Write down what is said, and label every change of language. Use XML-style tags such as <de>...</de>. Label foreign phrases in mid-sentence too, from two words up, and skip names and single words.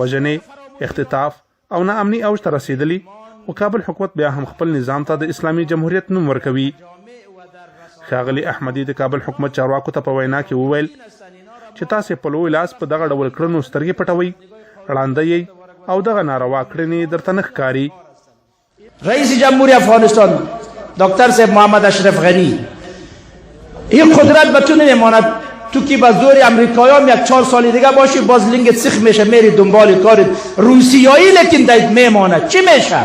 <ps>وژنې، اختطاف او ناامني اوج ته رسېدلي او کابل حکومت بیا هم خپل نظام ته د اسلامي جمهوریت نوم ورکوي. ښاغلي احمدي د کابل حکومت چارواکو ته په وینا کې وویل چې تاسې په لوی لاس په دغه ډول کړنو سترګې پټوئ، ړانده یې او دغه ناروا کړنې درته نه ښکاري.</ps> <fa>رئیس جمهوری افغانستان دکتر صاحب محمد اشرف غنی این قدرت به تو نمیماند، تو که با زور امریکایی‌ها 4 سال دیگه باشی باز لنگت سیخ میشه میری دنبال کارت روسیایی، لیکن دید میماند. چی میشه؟</fa>